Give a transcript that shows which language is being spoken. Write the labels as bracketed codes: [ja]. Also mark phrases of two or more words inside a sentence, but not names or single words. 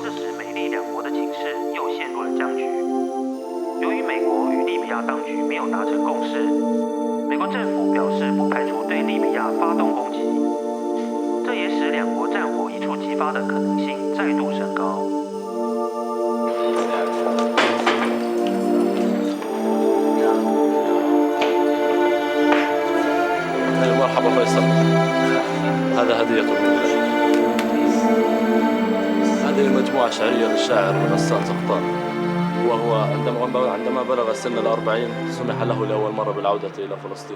[zh] 这时美利两国的情势又陷入了僵局。由于美国与利比亚当局没有达成共识，美国政府表示不排除对利比亚发动攻击，这也使两国战火一触即发的可能性再度升高。 [ar] مرحبا فيصل، هذا هدية مني. هذه المجموعة شعرية للشاعر غسان سقطان، وهو عندما بلغ سن ال40 سمح له لأول مرة بالعودة إلى فلسطين.